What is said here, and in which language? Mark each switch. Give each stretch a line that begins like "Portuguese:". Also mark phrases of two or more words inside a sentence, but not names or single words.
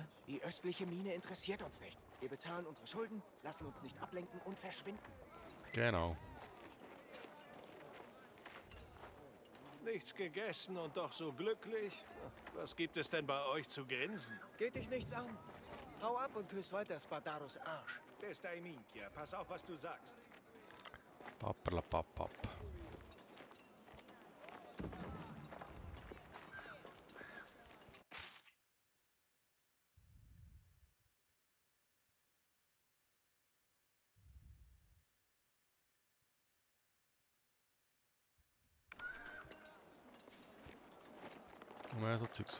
German: Die östliche Mine interessiert uns nicht. Wir bezahlen unsere Schulden, lassen uns nicht ablenken und verschwinden. Genau. Nichts gegessen und doch so glücklich? Was gibt es denn bei euch zu grinsen? Geht dich nichts an. Hau ab und küss weiter Spadaros Arsch.
Italian: Testa y Minchia,
German: pass auf, was du sagst. Papperlapapp. Mehr so Zeugs.